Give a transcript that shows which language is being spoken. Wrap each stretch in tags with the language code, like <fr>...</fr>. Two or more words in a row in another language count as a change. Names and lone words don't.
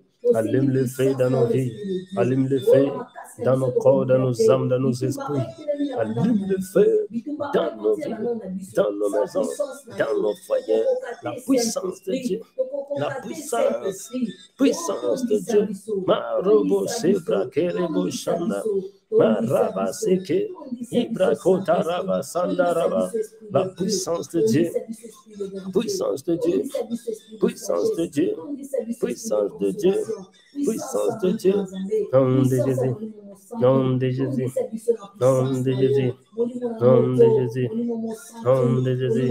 <fr>Allume le feu dans nos vies. Allume le feu dans nos corps, dans nos âmes, dans nos esprits. Allume le feu dans nos vies, dans nos maisons, dans nos foyers. La puissance de Dieu. La puissance, puissance de Dieu. Marobo sebra kerebo shanda. Maraba seke. Ibra kota raba sanda raba. La puissance de Dieu. Puissance de Dieu. Puissance de Dieu. Puissance de Dieu. Puissance de Dieu. Nom de Jésus. Nom de Jésus. Nom de Jésus. Nom de Jésus. Nom de Jésus.</fr>